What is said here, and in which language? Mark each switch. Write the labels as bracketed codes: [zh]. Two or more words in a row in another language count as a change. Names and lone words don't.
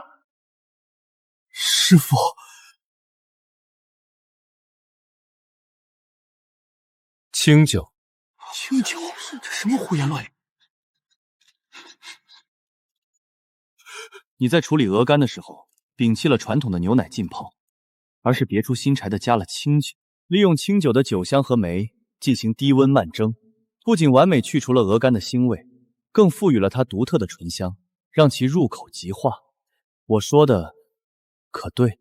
[zh] 師父，清酒，清酒，這什麼胡言亂語？你在處理鵝肝的時候，摒棄了傳統的牛奶浸泡，而是別出心裁的加了清酒，利用清酒的酒香和酶進行低溫慢蒸，不僅完美去除了鵝肝的腥味，更賦予了它獨特的醇香，讓其入口即化。我說的可對？